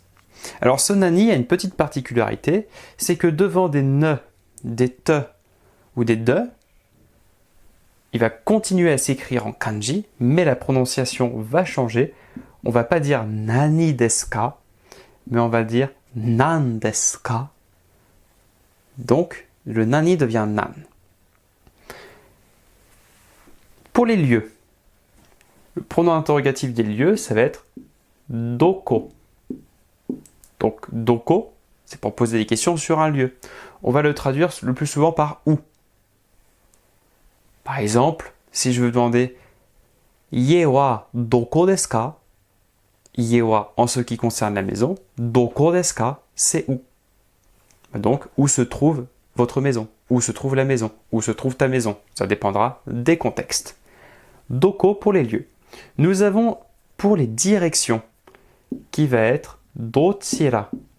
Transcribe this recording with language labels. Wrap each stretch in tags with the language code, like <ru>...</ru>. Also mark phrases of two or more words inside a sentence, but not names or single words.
<fr>Alors ce nani a une petite particularité, c'est que devant des ne, des te ou des de, il va continuer à s'écrire en kanji, mais la prononciation va changer. On va pas dire</fr> <ja>なにですか,</ja> <fr>mais on va dire</fr> <ja>なんですか.</ja> <fr>Donc le nani devient nan. Pour les lieux, le pronom interrogatif des lieux, ça va être doko. Donc doko, c'est pour poser des questions sur un lieu. On va le traduire le plus souvent par où. Par exemple, si je veux demander</fr> <ja>家はどこですか? 家は</ja> <fr>en ce qui concerne la maison,</fr> <ja>どこですか,</ja> <fr>c'est où. Donc où se trouve votre maison, où se trouve la maison, où se trouve ta maison. Ça dépendra des contextes. Doko pour les lieux. Nous avons pour les directions qui va être dochira.</fr>